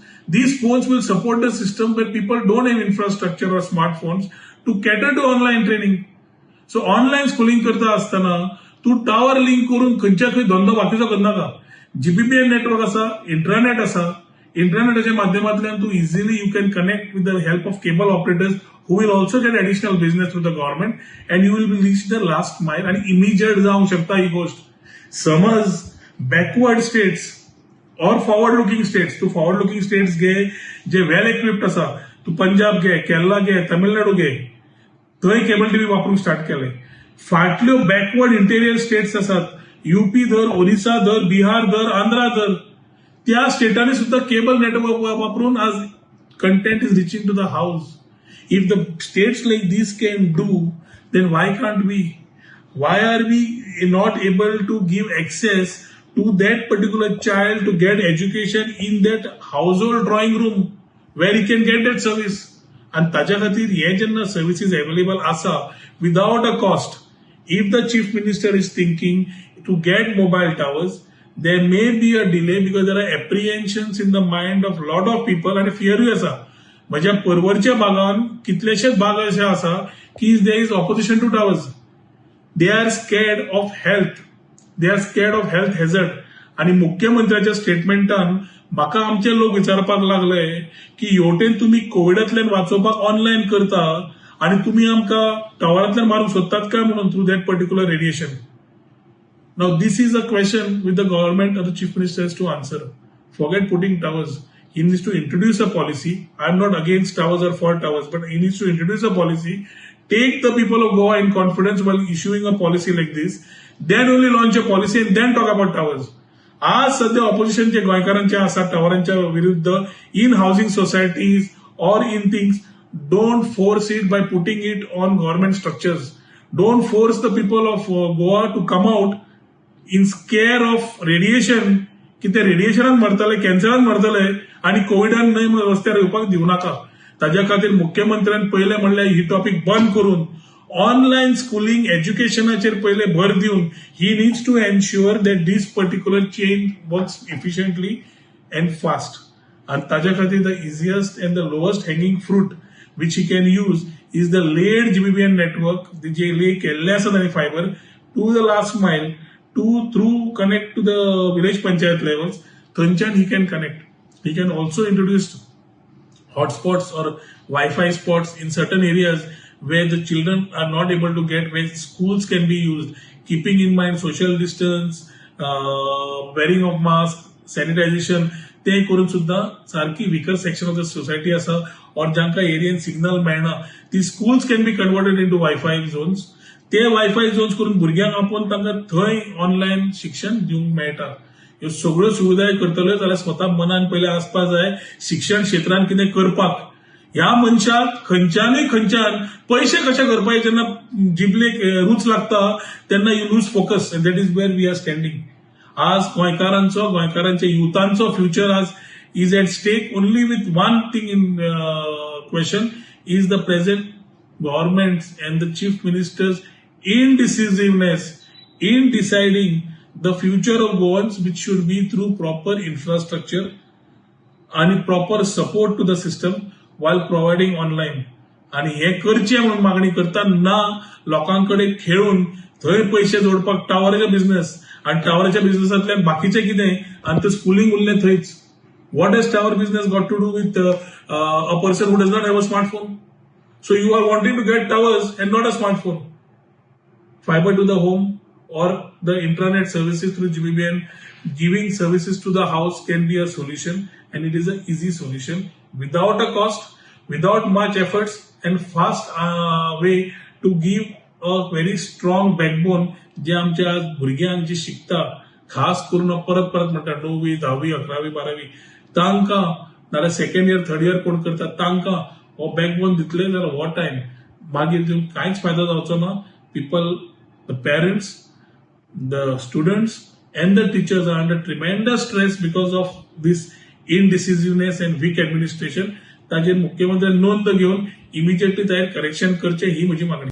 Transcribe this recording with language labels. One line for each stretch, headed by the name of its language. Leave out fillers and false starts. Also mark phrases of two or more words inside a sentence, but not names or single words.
English: These phones will support the system where people don't have infrastructure or smartphones to cater to online training. So online schooling
Konkani: करता असताना तू टावर लिंक करून खंयच्या खंय धंदो बाकीचो करनाका. जीबीपीएन नेटवर्क आसा, इंटरनेट आसा. इंटरनेटाच्या माध्यमांतल्यान तू इझिली
English: you can connect with the help of cable operators who will also get additional business through the government and you will be reach the last mile.
Konkani: आणि इमिजिएट जावंक शकता ही गोष्ट. समज
English: backward states
Konkani: और
English: forward looking states,
Konkani: तू
English: forward looking states
Konkani: घे जे
English: well equipped
Konkani: आसा, तू पंजाब घे, केरला घे, तमिळनाडू घे, थंय
English: cable TV
Konkani: वापरूंक स्टार्ट केले. फाटल्यो
English: backward interior states
Konkani: आसात, यूपी धर, ओरिसा धर, बिहार धर, आंध्रा धर, त्या स्टेटांनी सुद्धा
English: cable network
Konkani: वापरून आज
English: content is reaching to the house. if the states like this can do, then why can't we? why are we not able to give access to that particular child to get education in that household drawing room where he can get that service?
Konkani: आणि ताच्या खातीर हे जेन्ना
English: services available आसा without a cost, if the chief minister is thinking to get mobile towers, there may be a delay because there are apprehensions in the mind of lot of people and feaरूय आसा.
Konkani: माझ्या परवरच्या भागान कितलेशेच भाग असे आसा की
English: there is opposition to towers. They are scared of health. They are scared of health hazard.
Konkani: आणि मुख्यमंत्र्याच्या स्टेटमेंटान म्हाका आमचे लोक विचारपाक लागले की हेवटेन तुम्ही कोविडांतल्यान वाचोवपाक ऑनलाईन करता आणि तुम्ही आमका टावरांतल्यान मारूंक सोदतात काय म्हणून
English: through that particular radiation. Now this is a question which the government or the chief minister has to answer. Forget putting towers. He needs to introduce a policy. I am not against towers or for towers, but he needs to introduce a policy. Take the people of Goa in confidence while issuing a policy like this. Then only launch a policy and then talk about towers.
Konkani: आज सध्या ऑपोजिशनचे गोंयकारांचे आसा टावरांच्या विरुद्ध
English: in housing societies
Konkani: और
English: in things. Don't force it by putting it on government structures. Don't force the people of Goa to come out in scare of radiation
Konkani: की ते रेडिएशनान मरतले, कॅन्सरान मरतले आणि कोविडान न्हय म्हणून रस्त्यार येवपाक दिवं नाका. ताज्या खातीर मुख्यमंत्र्यान पयले म्हणल्यार ही टॉपिक बंद करून
English: online schooling
Konkani: एज्युकेशनाचेर पयले भर दिवन
English: he needs to ensure that this particular change works efficiently and fast.
Konkani: आणि ताज्या खातीर
English: the easiest and the lowest hanging fruit which he can use is the laid GBBN network,
Konkani: जे ले केल्ले आसा तांणी
English: fiber to the last mile through connect to the village panchayat levels. Thanchan he can connect. He can also introduce hotspots or Wi-Fi spots in certain areas where the children are not able to get, where schools can be used, keeping in mind social distance, wearing of mask, sanitization.
Konkani: ते करून सुद्धा सारखी
English: weaker section of the society
Konkani: असा और जांका एरियन सिग्नल मेळना, ती
English: schools can be converted into Wi-Fi zones.
Konkani: ते
English: Wi-Fi zones
Konkani: करून भुरग्यांक आपोवन तांकां थंय ऑनलायन शिक्षण दिवंक मेळटा. ह्यो सगळ्यो सुविधा करतले जाल्यार स्वता मनान पयले आसपाक जाय शिक्षण क्षेत्रांत कितें करपाक. ह्या मनशाक खंयच्यान पैसे कशे करपाचे जेन्ना जिबलेक रूच लागता तेन्ना
English: you lose focus. that is where we are standing.
Konkani: आज गोंयकारांच्या युथांचो फ्युचर आज
English: is at stake only with one thing in question is the present governments and the chief ministers indecisiveness in deciding the future of Goans, which should be through proper infrastructure and proper support to the system while providing online.
Konkani: आणि हे करचे म्हणून मागणी करता ना लोकांकडे खेळून थंय पैसे जोडपाक टावराचे बिझनेस आणि टावराच्या बिझनेसांतल्यान बाकीचे कितें आणि ते स्कुलिंग उरलें थंयच.
English: What has tower business got to do with a person who does not have a smartphone? So you are wanting to get towers and not a smartphone. Fiber to the home or the intranet services through GBBN, giving services to the house can be a solution, and it is an easy solution without a cost, without much efforts and fast way to give a very strong backbone
Konkani: जे आमच्या आज भुरग्यांक जे शिकता खास करून परत म्हणटा 9वी 10वी 11वी 12वी तांकां नाल्यार
English: second year third year
Konkani: कोण करता तांकां हो बॅकबोन दितले जाल्यार हो टायम मागीर कांयच फायदो जावचो ना.
English: people, the parents, the students and the teachers are under tremendous stress because of this indecisiveness and weak administration.
Konkani: ताजेर मुख्यमंत्र्यान नोंद घेवन इमिजिएटली ताजेर करेक्शन करचे ही म्हजी मागणी.